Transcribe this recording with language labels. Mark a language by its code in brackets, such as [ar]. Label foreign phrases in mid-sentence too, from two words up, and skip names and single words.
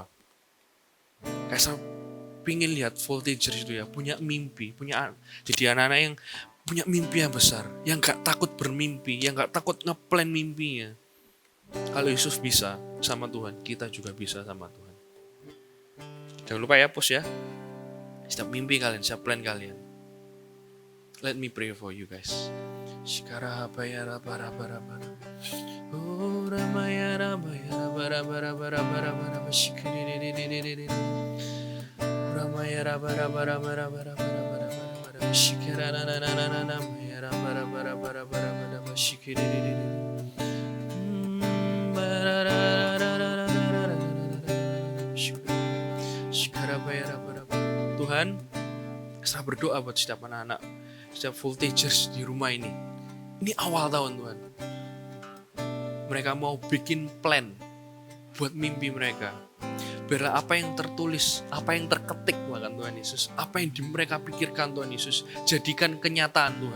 [id] Kak Esra pingin lihat voltagers itu ya, punya mimpi, jadi anak-anak yang punya mimpi yang besar, yang gak takut bermimpi, yang gak takut ngeplan mimpinya. Kalau Yusuf bisa sama Tuhan, kita juga bisa sama Tuhan. Jangan lupa ya, post ya. setiap mimpi kalian, setiap plan kalian. [en] Let me pray for you guys. Shikara bayara bara bara bara. Oh ramayara bayara bara bara bara bara bara shikiri. Ramayara bara bara bara bara bara bara bara shikara na na na na na na bayara bara bara bara bara bara shikiri. Shikara bayara bara. [id] Tuhan, saya berdoa buat setiap anak-anak, setiap voltagers di rumah ini. Ini awal tahun Tuhan. Mereka mau bikin plan buat mimpi mereka. Biarlah apa yang tertulis, apa yang terketik bahkan Tuhan Yesus, apa yang mereka pikirkan Tuhan Yesus, jadikan kenyataan Tuhan.